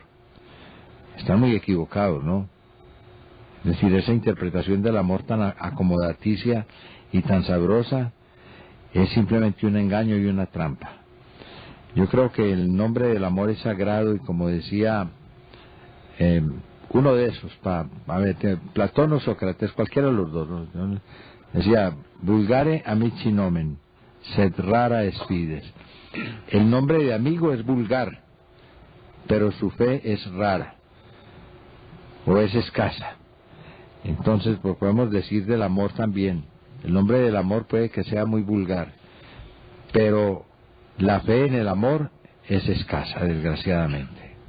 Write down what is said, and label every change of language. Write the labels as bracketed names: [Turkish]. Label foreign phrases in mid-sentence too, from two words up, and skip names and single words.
[Spanish] Están muy equivocados, ¿no? Es decir, esa interpretación del amor tan acomodaticia y tan sabrosa es simplemente un engaño y una trampa. Yo creo que el nombre del amor es sagrado y, como decía uno de esos, Platón o Sócrates, cualquiera de los dos, ¿no? Decía, [Latin] vulgare amici nomen, sed rara est fides. [Spanish] El nombre de amigo es vulgar, pero su fe es rara, o es escasa. Entonces, pues podemos decir del amor también. El nombre del amor puede que sea muy vulgar, pero la fe en el amor es escasa, desgraciadamente.